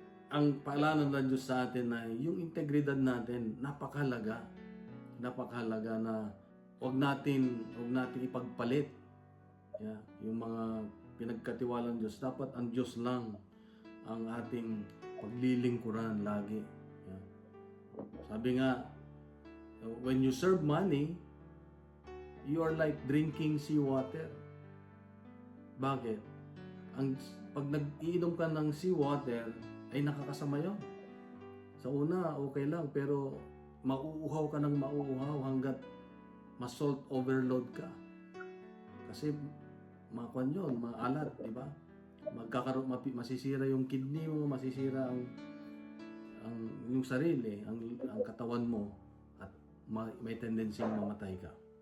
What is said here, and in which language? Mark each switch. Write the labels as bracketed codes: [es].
[tl] ang paalala ng Diyos sa atin na yung integridad natin, napakahalaga. Napakahalaga na huwag natin ipagpalit. [en] Yeah, [tl] yung mga pinagkatiwalang Diyos, dapat ang Diyos lang ang ating paglilingkuran lagi. Yeah. Sabi nga, [en] when you serve money, you are like drinking seawater. [tl] Bakit? Pag nag-iinom ka ng seawater, ay nakakasama yun. Sa una, okay lang, pero mauuhaw ka ng mauuhaw hanggat ma-salt overload ka. Kasi makuan yun, maalat, di ba? Masisira yung kidney mo, masisira ang yung sarili, ang katawan mo, at may tendency mamatay ka.